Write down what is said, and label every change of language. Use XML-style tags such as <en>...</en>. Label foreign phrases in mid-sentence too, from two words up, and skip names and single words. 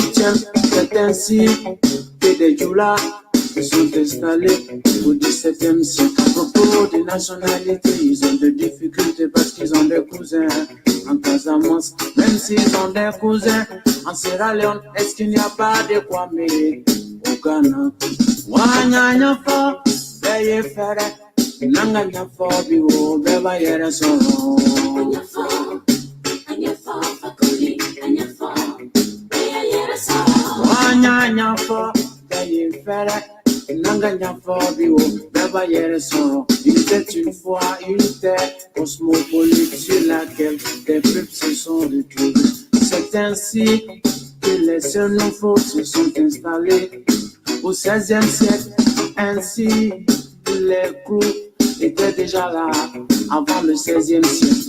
<fr>C'est ainsi que des djoulas se sont installés au XVIIe siècle. À propos des nationalités, ils ont des difficultés parce qu'ils ont des cousins en Casamance, même s'ils ont des cousins en Sierra Leone. Est-ce qu'il n'y a pas de Kwame au Ghana? Wanyanya fo, beye fere, nanganya fo biwo, beba yere soro. Wanyanya fo, beye fere, nanganya fo biwo, beba yere soro. Il était une fois une terre cosmopolite sur laquelle des peuples se sont retrouvés. C'est ainsi que les xénophobes se sont installés au XVIe siècle. Ainsi que les groupes étaient déjà là avant le XVIe siècle.</fr>